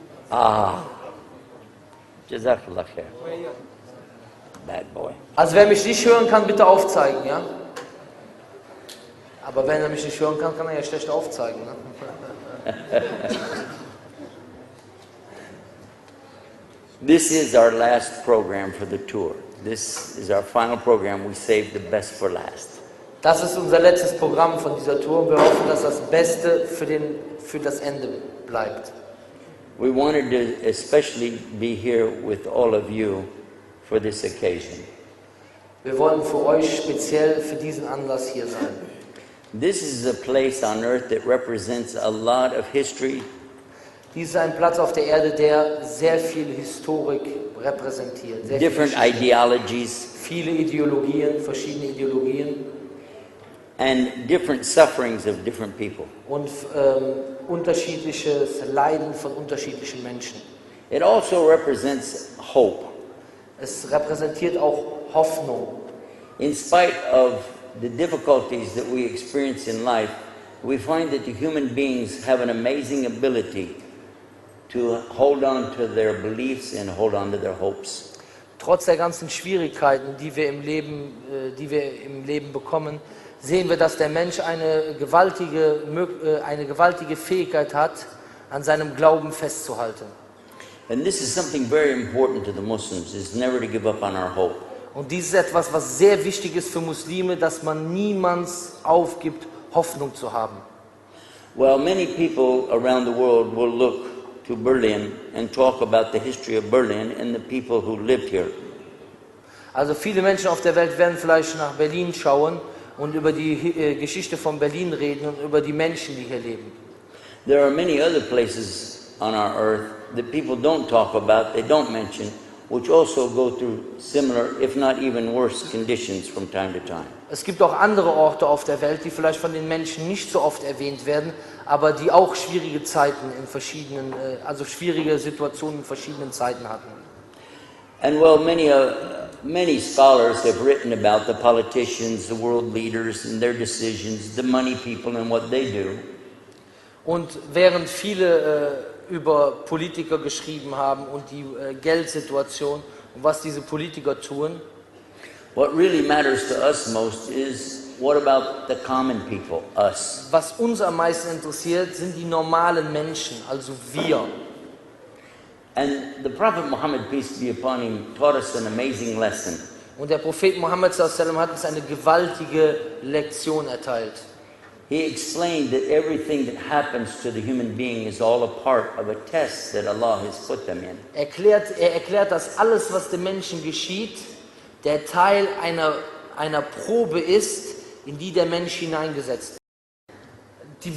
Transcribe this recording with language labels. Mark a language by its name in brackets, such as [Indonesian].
[English] Ah. Jazakallah khair. Bad boy. [German] Also wer mich nicht hören kann, bitte aufzeigen, ja? Aber wenn er mich nicht hören kann, kann er ja schlecht aufzeigen, ne? [English] This is our last program for the tour. This is our final program. We saved the best for last. [German] Das ist unser letztes Programm von dieser Tour und wir hoffen, dass das Beste für das Ende bleibt. [English] We wanted to especially be here with all of you for this occasion. [German] Wir wollen für euch speziell für diesen Anlass hier sein. [English] This is a place on earth that represents a lot of history. [German] Dies ist ein Platz auf der Erde, der sehr viel Historik repräsentiert. Sehr [English] Different ideologies. [German] Viele Ideologien, verschiedene Ideologien. [English] And different sufferings of different people. [German] Und unterschiedliches Leiden von unterschiedlichen Menschen. [English] It also represents hope. [German] Es repräsentiert auch Hoffnung. [English] In spite of the difficulties that we experience in life, we find that the human beings have an amazing ability to hold on to their beliefs and hold on to their hopes. [German] Trotz der ganzen Schwierigkeiten, die wir im Leben bekommen, sehen wir, dass der Mensch eine gewaltige Fähigkeit hat, an seinem Glauben festzuhalten. [English] And this is something very important to the Muslims, is never to give up on our hope. [German] Und dies ist etwas, was sehr wichtig ist für Muslime, dass man niemals aufgibt, Hoffnung zu haben. [English] Well, many people around the world will look to Berlin and talk about the history of Berlin and the people who lived here. [German] Also viele Menschen auf der Welt werden vielleicht nach Berlin schauen und über die Geschichte von Berlin reden und über die Menschen, die hier leben. [English] There are many other places on our earth that people don't talk about, they don't mention, which also go through similar, if not even worse, conditions from time to time. [German] Es gibt auch andere Orte auf der Welt, die vielleicht von den Menschen nicht so oft erwähnt werden, aber die auch schwierige Zeiten in verschiedenen, also schwierige Situationen in verschiedenen Zeiten hatten. [English] And well, many scholars have written about the politicians, the world leaders and their decisions, the money people and what they do. [German] Und während viele über Politiker geschrieben haben und die Geldsituation und was diese Politiker tun, [English] what really matters to us most is what about the common people, us? [German] Was uns am meisten interessiert, sind die normalen Menschen, also wir. [English] And the Prophet Muhammad, peace be upon him, taught us an amazing lesson. [German] Und der Prophet Muhammad sallallahu hat uns eine gewaltige Lektion erteilt. [English] He explained that everything that happens to the human being is all a part of a test that Allah has put them in. [German] Er erklärt, dass alles, was dem Menschen geschieht, der Teil einer Probe ist, in die der Mensch hineingesetzt ist.